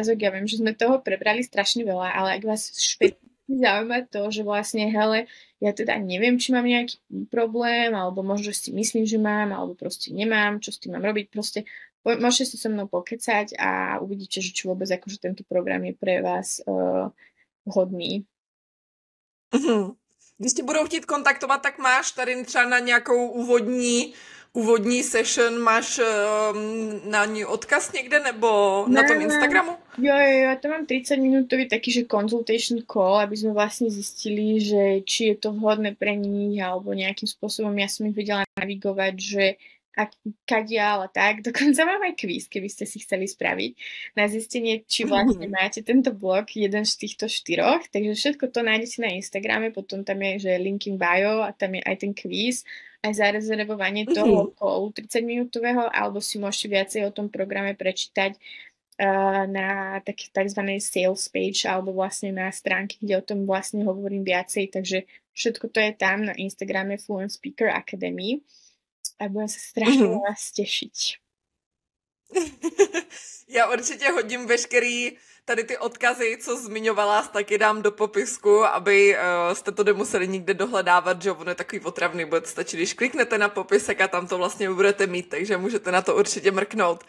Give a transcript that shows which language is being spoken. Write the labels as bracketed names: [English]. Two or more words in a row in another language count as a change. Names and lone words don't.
[Slovak] Ja viem, že sme toho prebrali strašne veľa, ale ak vás zaujíma to, že vlastne, hele, ja teda neviem, či mám nejaký problém, alebo možno si myslím, že mám, alebo proste nemám, čo s tým mám robiť, proste môžete si so mnou pokecať a uvidíte, že či vôbec akože tento program je pre vás vhodný. [Czech] Když tě budou chtít kontaktovat, tak máš tady třeba na nějakou úvodní session, máš na ní odkaz někde nebo na tom Instagramu? [Slovak] Jo, ja to mám 30-minútový taký, že [English] consultation call, [Slovak] aby sme vlastne zistili, že či je to vhodné pre nich, alebo nejakým spôsobom ja som ich vedela navigovať, že kadiaľ a tak. Dokonca mám aj kvíz, keby ste si chceli spraviť na zistenie, či vlastne máte tento blog, jeden z týchto 4. Takže všetko to nájdete na Instagrame, potom tam je, že [English] link in bio [Slovak] a tam je aj ten kvíz, aj zarezervovanie toho callu 30-minútového, alebo si môžete viacej o tom programe prečítať na takzvanej [English] sales page [Slovak] alebo vlastne na stránke, kde o tom vlastne hovorím viacej, takže všetko to je tam na Instagrame Fluent Speaker Academy a budem sa strašne vás tešiť. [Czech] Já určitě hodím veškerý tady ty odkazy, co zmiňovala, taky dám do popisku, aby jste to nemuseli nikde dohledávat, že ono je takový otravný, bude stačit, když kliknete na popisek a tam to vlastně budete mít, takže můžete na to určitě mrknout.